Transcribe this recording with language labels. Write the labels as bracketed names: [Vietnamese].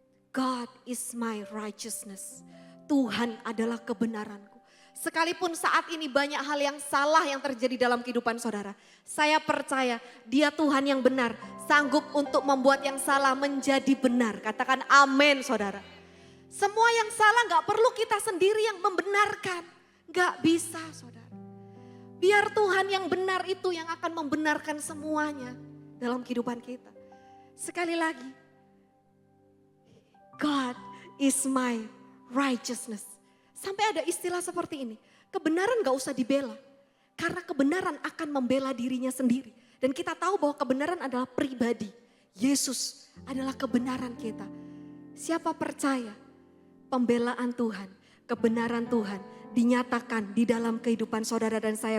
[English] God is my righteousness. [Indonesian] Tuhan adalah kebenaranku. Sekalipun saat ini banyak hal yang salah yang terjadi dalam kehidupan saudara. Saya percaya dia Tuhan yang benar. Sanggup untuk membuat yang salah menjadi benar. Katakan amin saudara. Semua yang salah gak perlu kita sendiri yang membenarkan. Gak bisa saudara. Biar Tuhan yang benar itu yang akan membenarkan semuanya dalam kehidupan kita. Sekali lagi. [English] God is my righteousness. [Indonesian] Sampai ada istilah seperti ini. Kebenaran gak usah dibela. Karena kebenaran akan membela dirinya sendiri. Dan kita tahu bahwa kebenaran adalah pribadi. Yesus adalah kebenaran kita. Siapa percaya pembelaan Tuhan, kebenaran Tuhan dinyatakan di dalam kehidupan saudara dan saya.